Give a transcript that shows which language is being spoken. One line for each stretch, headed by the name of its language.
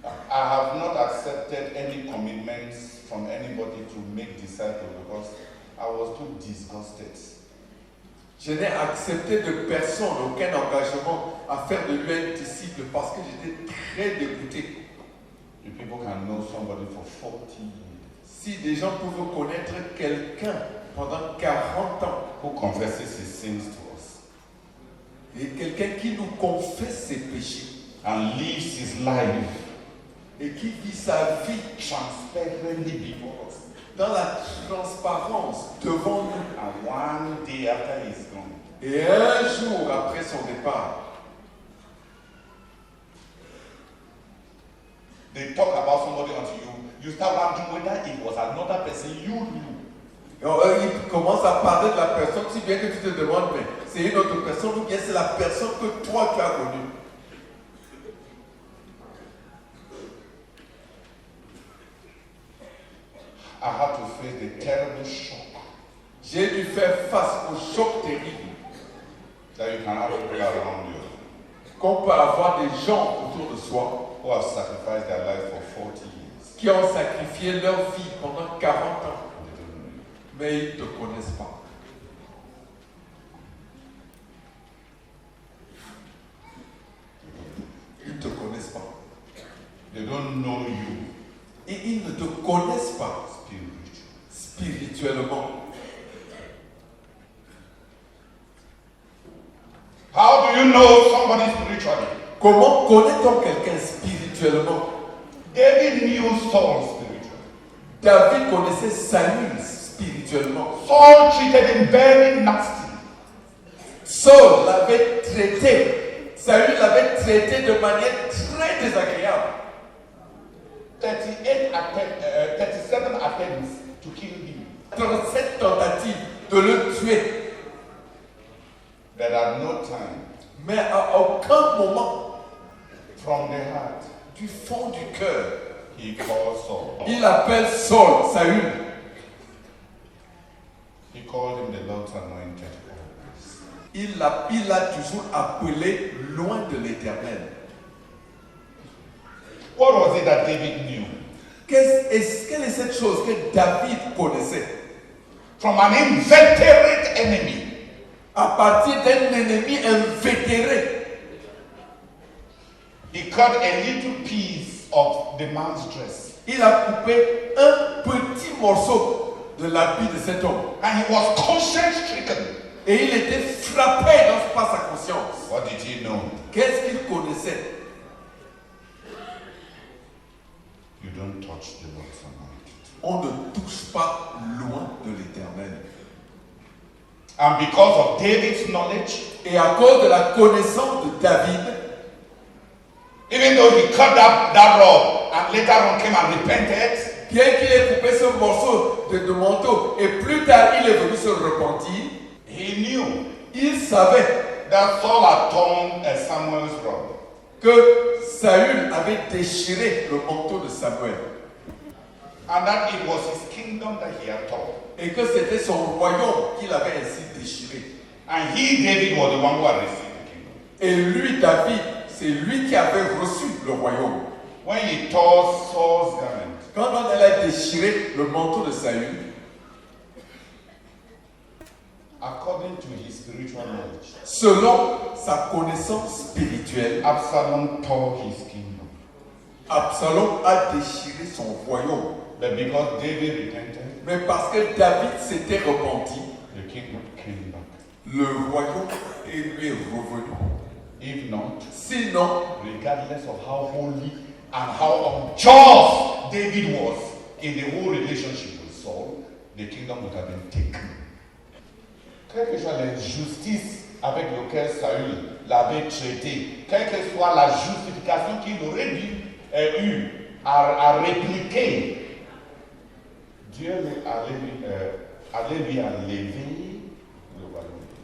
English: I have not accepted any commitments from anybody to make disciples because I was too disgusted.
French: Je n'ai accepté de personne aucun engagement à faire de lui un disciple parce que j'étais très dégoûté.
English: You people can know somebody for 40 years
French: Si des gens peuvent connaître quelqu'un pendant 40 ans
English: who confesses his sins to us
French: et quelqu'un qui nous confesse ses péchés
English: and lives his life
French: et qui vit sa vie
English: transparently before us,
French: dans la transparence devant nous
English: and one day after he's gone,
French: et un jour après son départ,
English: they talk about somebody until you start wondering whether it was another person you knew.
French: il commence à parler de la personne si bien que tu te demandes mais c'est une autre personne ou bien c'est la personne que toi tu as connue.
English: I had to face the terrible shock
French: J'ai dû faire face au choc terrible
English: that you can have people around you
French: qu'on peut avoir des gens autour de soi
English: who have sacrificed their life for 40 years.
French: qui ont sacrifié leur vie pendant 40 ans,
English: They don't know you.
French: mais ils ne te connaissent pas. Ils ne te connaissent pas.
English: They don't know you
French: Et ils ne te connaissent pas
English: spiritually.
French: spirituellement.
English: How do you know somebody spiritually?
French: Comment connaît-on quelqu'un spirituellement?
English: David knew Saul spiritually.
French: David connaissait Saül spirituellement.
English: Saul treated him very nasty.
French: Saul l'avait traité, Saül l'avait traité de manière très désagréable.
English: 37 attempts to kill him.
French: 37 tentatives de le tuer.
English: But at no time,
French: Mais à aucun moment,
English: from the heart,
French: du fond du cœur,
English: he called Saul.
French: il appelle Saul, Saül.
English: He called him the Lord's anointed.
French: Il l'a toujours appelé loin de l'Éternel.
English: What was it that David knew?
French: Quelle est cette chose que David connaissait?
English: From an inveterate enemy,
French: À partir d'un ennemi invétéré,
English: he cut a little piece of the man's dress.
French: il a coupé un petit morceau de l'habit de cet homme.
English: And he was conscience stricken.
French: Et il était frappé par sa conscience.
English: What did he know?
French: Qu'est-ce qu'il connaissait?
English: You don't touch the Lord's anointed.
French: On ne touche pas loin de l'Éternel.
English: And because of David's knowledge,
French: Et à cause de la connaissance de David,
English: even though he cut that robe and later on came and repented,
French: bien qu'il ait coupé ce morceau de manteau, et plus tard il est venu se repentir,
English: he knew
French: il savait
English: that Saul had torn Samuel's robe.
French: que Saül avait déchiré le manteau de Samuel
English: And that it was his kingdom that he had torn.
French: et que c'était son royaume qu'il avait ainsi déchiré.
English: And he, David, was the one who had received the kingdom.
French: Et lui, David, c'est lui qui avait reçu le royaume.
English: When he tore Saul's garment,
French: Quand elle a déchiré le manteau de Saül,
English: according to his spiritual knowledge,
French: selon sa connaissance spirituelle,
English: Absalom tore his kingdom.
French: Absalom a déchiré son royaume.
English: But because David repented,
French: Mais parce que David s'était repenti,
English: the kingdom came back.
French: le royaume lui est revenu.
English: If not,
French: Sinon,
English: regardless of how holy and how unjust David was in the whole relationship with Saul, the kingdom would have been taken.
French: Quelle que soit l'injustice avec laquelle Saül l'avait traité, quelle que soit la justification qu'il aurait dû eu à répliquer, Dieu allait lui enlever le royaume.